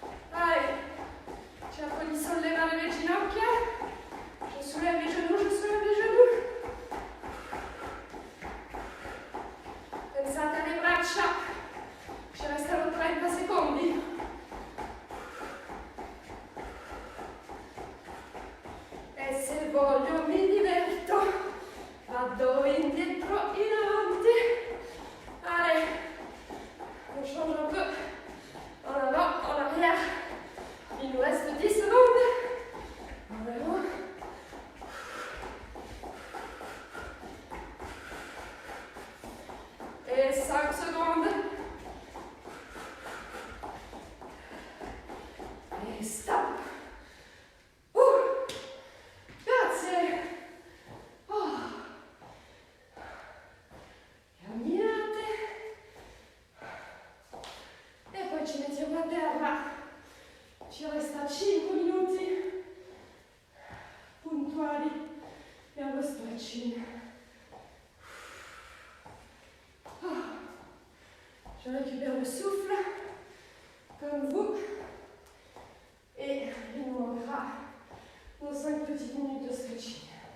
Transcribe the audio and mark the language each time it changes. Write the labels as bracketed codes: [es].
[it] Vai, cerco di sollevare le ginocchia. [fr] Je soulève les genoux, je soulève les genoux. [it] Pensate alle braccia, ci restano 30 secondi. E se voglio mi diverto, vado indietro, in avanti. [fr] Allez, on change un peu, en avant, en arrière. Il nous reste 10 secondes. Vraiment. Et 5 secondes. Et stop. [it] Grazie. [fr] Oh. [it] Camminate. E poi ci mettiamo a terra. Ci resta 5 minuti puntuali per lo stretching. [fr] Je récupère le souffle, comme vous, et il nous manquera nos 5 petites minutes de stretching.